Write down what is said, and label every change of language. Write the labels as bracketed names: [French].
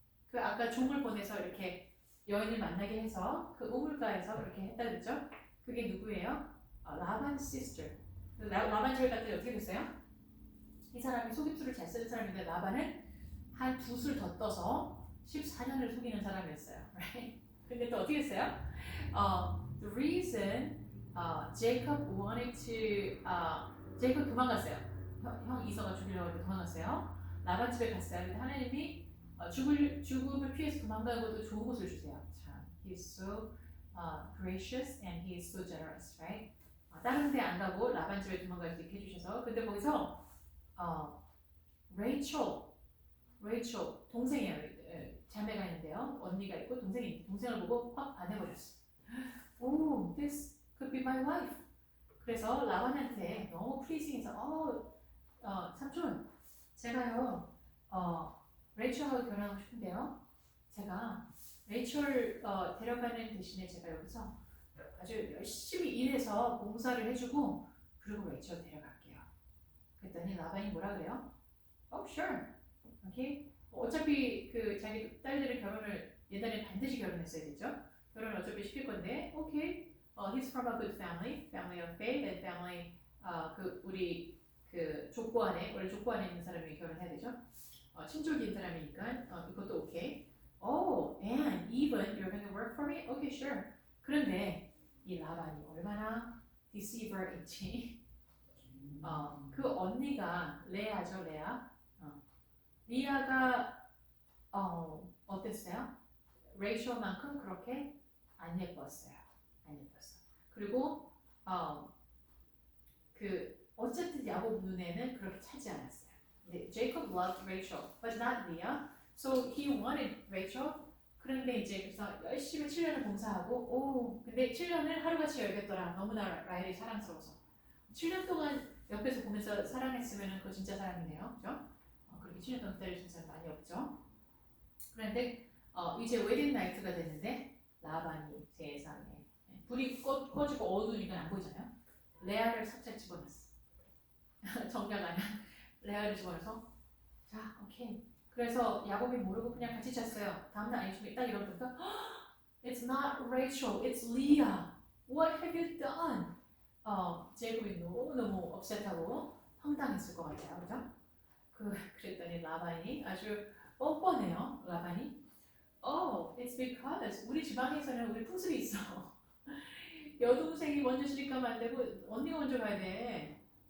[Korean] 그 아까 종을 보내서 이렇게 여인을 만나게 해서 그 우물가에서 이렇게 했다 그랬죠? 그게 누구예요? 라반's sister. 라반 집에 갔더니 어떻게 됐어요? 이 사람이 속임수를 잘 쓰는 사람인데 라반은 한 두 술 더 떠서 14년을 속이는 사람이었어요. Right? 근데 또 어떻게 했어요? [English] The reason Jacob wanted to Jacob [Korean] 도망갔어요. 형 이서가 죽이려고 해서 도망갔어요. 라반 집에 갔어요. 근데 하나님이 죽음을 피해서 도망가는 것도 좋은 곳을 주세요. [English] 참, He's so gracious and He is so generous, right? [Korean] 다른 데 안 가고 라반 집에 도망갈 수 있게 해주셔서 근데 거기서 레이첼 동생이에요. 자매가 있는데요. 언니가 있고 동생이 동생을 보고 확 반해버렸어. [English] Oh, this could be my wife. [Korean] 그래서 라반한테 너무 플리징해서 삼촌 제가요 레이첼하고 결혼하고 싶은데요. 제가 레이첼 데려가는 대신에 제가 여기서 아주 열심히 일해서 봉사를 해주고 그리고 레이첼 데려갈게요. 그랬더니 라반이 뭐라 그래요? [English] Oh, sure. [Korean] 오케이. 어차피 그 자기 딸들의 결혼을 예전에 반드시 결혼했어야 되죠. 결혼을 어차피 시킬 건데, 오케이. [English] He's from a good family, family of faith, and family. [Korean] 우리 그 족보 안에 원래 족보 안에 있는 사람이 결혼해야 되죠. 친족인 사람이니까 이것도 오케이. [English] Oh, and even you're going to work for me? Okay, sure. [Korean] 그런데 이 라반이 얼마나 deceiver인지. 그 언니가 레아죠, 레아. 리아가 어땠어요? 레이첼만큼 그렇게 안 예뻤어요. 그리고 어쨌든 야곱 눈에는 그렇게 차지 않았어요. [English] Jacob loved Rachel, but not Leah. So he wanted Rachel. [Korean] 그런데 이제 그래서 열심히 7년을 봉사하고 근데 7년을 하루같이 열겠더라. 너무나 라헬이 사랑스러워서 7년 동안 옆에서 보면서 사랑했으면 그거 진짜 사랑이네요. 그죠? 그렇게 7년 동안 기다려준 사람 많이 없죠. 그런데 이제 웨딩 나이트가 됐는데 라반이 세상에 불이 꺼지고 어두우니까 안 보이잖아요. 레아를 삭제 집어넣었어. 정작 아니야. 레아를 집어넣어서 자 오케이. 그래서 야곱이 모르고 그냥 같이 잤어요. 다음날 아침에 딱 일어나니까 [English] It's not Rachel, it's Leah. What have you done? [Korean] 제이콥이 너무너무 업셋하고 황당했을 것 같아요. 그죠? 그랬더니 라반이 아주 뻔뻔해요. 라반이 [English] it's because [Korean] 우리 지방에서는 우리 풍습이 있어. 여동생이 먼저 시집가면 안 되고 언니가 먼저 가야 돼.